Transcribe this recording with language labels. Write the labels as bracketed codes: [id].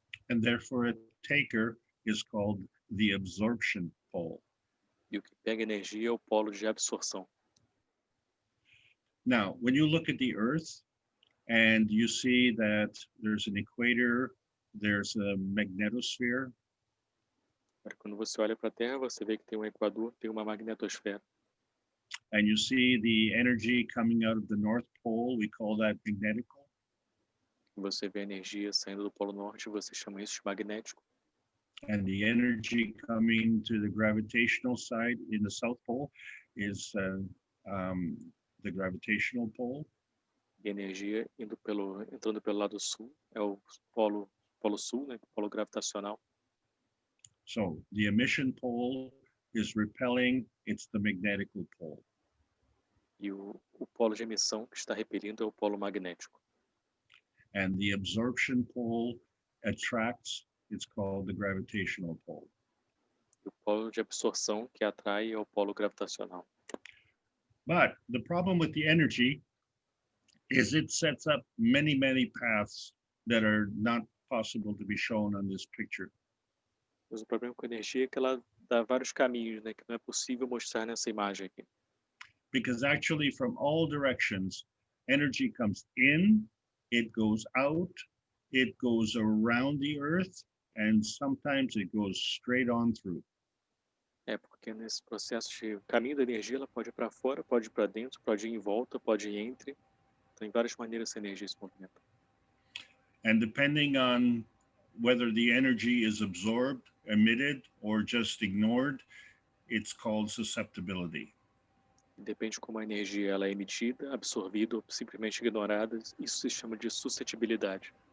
[en] And therefore, a taker is called the absorption pole. [pt] E o que pega energia é o polo de absorção. [en] Now, when you look at the Earth and you see that there's an equator, there's a magnetosphere. [pt] Quando você olha para a Terra, você vê que tem um equador, tem uma magnetosfera. [en] And you see the energy coming out of the North Pole, we call that magnetical. [pt] Você vê a energia saindo do Polo Norte, você chama isso de magnético. [en] And the energy coming to the gravitational side in the South Pole is the gravitational pole. [pt] E a energia entrando pelo lado sul é o polo sul, né? Polo gravitacional. [en] So the emission pole is repelling, it's the magnetical pole. [pt] E o polo de emissão que está repelindo é o polo magnético. [en] And the absorption pole attracts, it's called the gravitational pole. [pt] E o polo de absorção que atrai é o polo gravitacional. [en] But the problem with the energy is it sets up many, many paths that are not possible to be shown on this picture. [pt] Mas o problema com a energia é que ela dá vários caminhos, né? Que não é possível mostrar nessa imagem aqui. [en] Because actually from all directions, energy comes in, it goes out, it goes around the earth, and sometimes it goes straight on through. [pt] É porque nesse processo de caminho da energia, ela pode ir para fora, pode ir para dentro, pode ir em volta, pode ir entre. Tem várias maneiras essa energia se movimenta. [en] And depending on whether the energy is absorbed, emitted, or just ignored, it's called susceptibility. [pt] Depende de como a energia ela é emitida, absorvida ou simplesmente ignorada. Isso se chama de suscetibilidade.